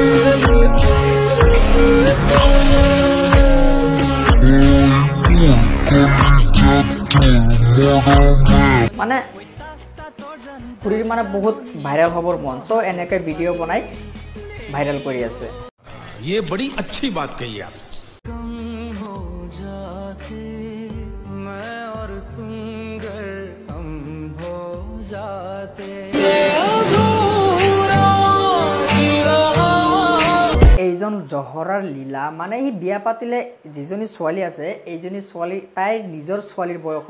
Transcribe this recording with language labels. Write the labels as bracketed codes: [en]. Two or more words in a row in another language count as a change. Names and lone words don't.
[as] মানে খুৰীৰ মানে বহুত ভাইৰেল হ'বৰ মন চ' এনেকৈ ভিডিঅ' বনাই ভাইৰেল কৰি আছে [hi] ये बड़ी अच्छी बात कही आप [as] এইজন জহৰাৰ লীলা মানে সি বিয়া পাতিলে যিজনী ছোৱালী আছে এইজনী ছোৱালী তাইৰ নিজৰ ছোৱালীৰ বয়সৰ